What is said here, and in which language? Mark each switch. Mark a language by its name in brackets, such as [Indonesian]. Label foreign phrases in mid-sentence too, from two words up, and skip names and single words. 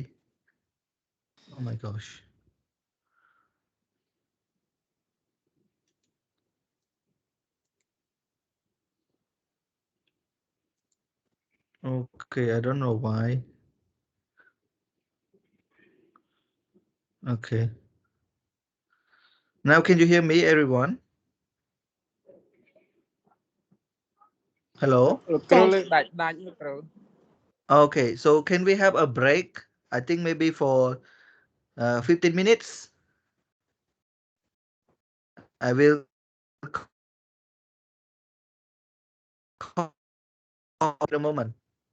[English] Oh my gosh. Okay, I don't know why. Okay. Now can you hear me, everyone? Hello? [Khmer] លោកគ្រូលើកដាច់លោកគ្រូ [English] Okay, so can we have a break? I think maybe for 15 minutes. I will call in a moment.